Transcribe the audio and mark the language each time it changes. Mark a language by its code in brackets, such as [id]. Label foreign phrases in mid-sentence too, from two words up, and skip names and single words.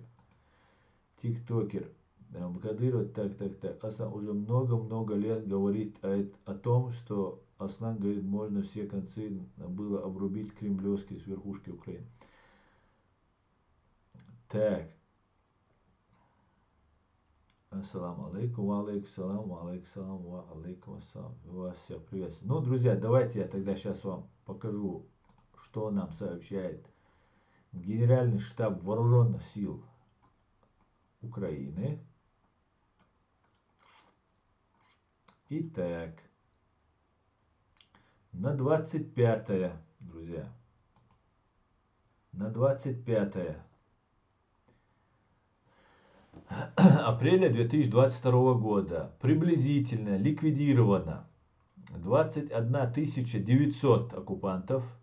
[ru] Тиктокер. Кадыров, так. Аслан уже много-много лет говорит о том, что Аслан говорит, можно все концы было обрубить кремлевские с верхушки Украины. Так. [ar] السلام عليكم وعليكم السلام وعليكم السلام وعليكم السلام. [ru] Вас всех приветствую. Ну, друзья, давайте я тогда сейчас вам покажу, что нам сообщает Генеральный штаб Вооруженных сил Украины. Итак, на 25, друзья, на 25 апреля 2022 года приблизительно ликвидировано 21 900 оккупантов,